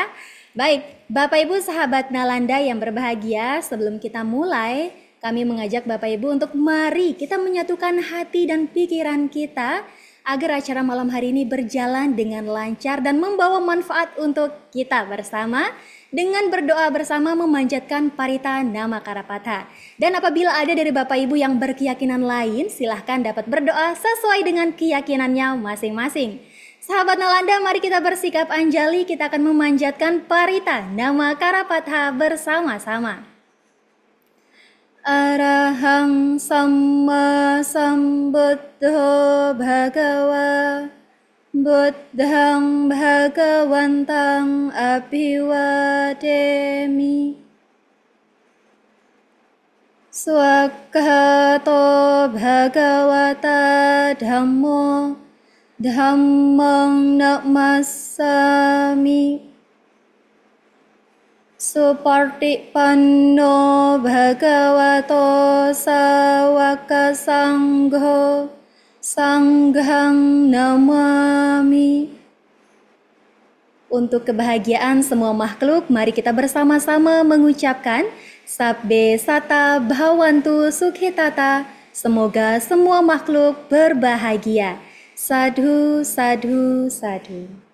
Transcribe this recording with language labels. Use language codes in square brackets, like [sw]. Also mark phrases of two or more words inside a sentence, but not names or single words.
[id] Baik, Bapak Ibu sahabat Nalanda yang berbahagia, sebelum kita mulai, kami mengajak Bapak Ibu untuk mari kita menyatukan hati dan pikiran kita agar acara malam hari ini berjalan dengan lancar dan membawa manfaat untuk kita bersama dengan berdoa bersama memanjatkan Parita Nama Karapatha. Dan apabila ada dari Bapak Ibu yang berkeyakinan lain, silahkan dapat berdoa sesuai dengan keyakinannya masing-masing. Sahabat Nalanda, mari kita bersikap anjali, kita akan memanjatkan Parita Nama Karapatha bersama-sama. [pi] Arahang Samma Sambuddho Bhagawa Buddhang Bhagawantang Abhiwademi Swakhato Bhagawata Dhammo Dhammang Namasami Supartipanno Bhagavato Sawaka Sangho Sanghang Namami. [id] Untuk kebahagiaan semua makhluk, mari kita bersama-sama mengucapkan [pi] Sabbe Sata Bhawantu Sukhitata. [id] Semoga semua makhluk berbahagia. [pi] Sadhu, sadhu, sadhu.